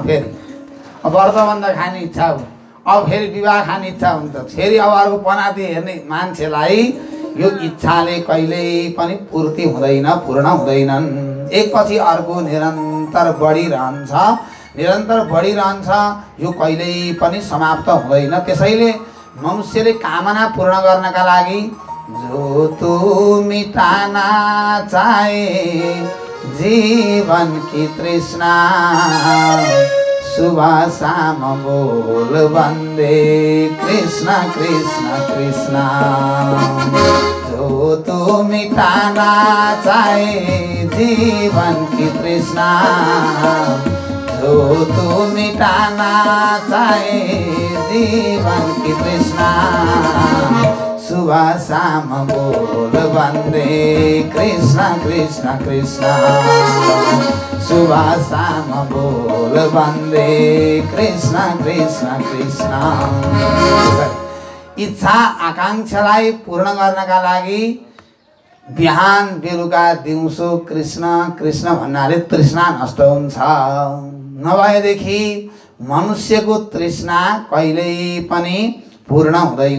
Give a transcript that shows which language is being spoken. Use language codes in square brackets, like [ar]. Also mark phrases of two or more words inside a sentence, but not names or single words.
[ne] फेरि व्रतबन्ध खाने इच्छा हो, अब फेरि विवाह खाने इच्छा हुन्छ, फेरि अब अर्को पनाती हेर्ने मान्छेलाई यो इच्छाले कहिल्यै पनि पूर्ति हुँदैन, पूर्ण हुँदैनन्। एकपछि अर्को निरन्तर बढिरहन्छ, निरन्तर बढिरहन्छ, यो कहिल्यै पनि समाप्त हुँदैन। त्यसैले मनुष्यले कामना पूर्ण गर्नका लागि [hi] जो तू मिटाना चाहे जीवन की तृष्णा, सुबह शाम बोल वंदे कृष्ण कृष्ण कृष्ण। जो तू मिटाना चाहे जीवन की तृष्णा, जो तू मिटाना चाहे जीवन की तृष्णा, सुबह शाम बोल वंदे कृष्ण कृष्ण कृष्ण। सुबह शाम बोल वंदे कृष्ण कृष्ण कृष्ण। [ne] इच्छा आकांक्षालाई पूर्ण गर्नका लागि बिहान बेलुका दिउँसो कृष्ण कृष्ण भन्नाले तृष्णा नष्ट हुन्छ। नभएदेखि मनुष्यको तृष्णा कहिल्यै पनि पूर्ण हुँदैन।